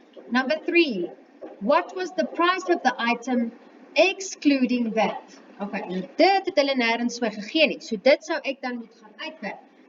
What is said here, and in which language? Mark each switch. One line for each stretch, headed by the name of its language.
English: Number 3, what was the price of the item excluding VAT?
Afrikaans: Okay, nou dit het hulle nêrens vir gegee nie. So dit sou ek dan moet gaan uitwerk.